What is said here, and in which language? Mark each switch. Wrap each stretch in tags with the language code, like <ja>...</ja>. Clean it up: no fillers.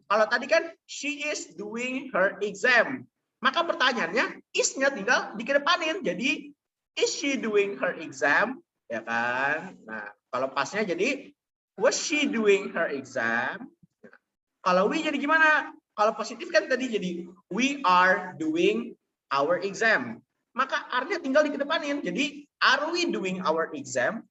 <id>Kalau tadi kan</id> <en>she is doing her exam.</en> <id>Maka pertanyaannya is-nya tinggal dikedepanin.</id> <en>Jadi is she doing her exam?</en> <id>Ya kan? Nah, kalau pasnya jadi</id> <en>was she doing her exam?</en> <id>Kalau we jadi gimana? Kalau positif kan tadi jadi</id> <en>we are doing our exam.</en> <id>Maka R-nya tinggal dikedepanin. Jadi</id> <en>are we doing our exam?</en>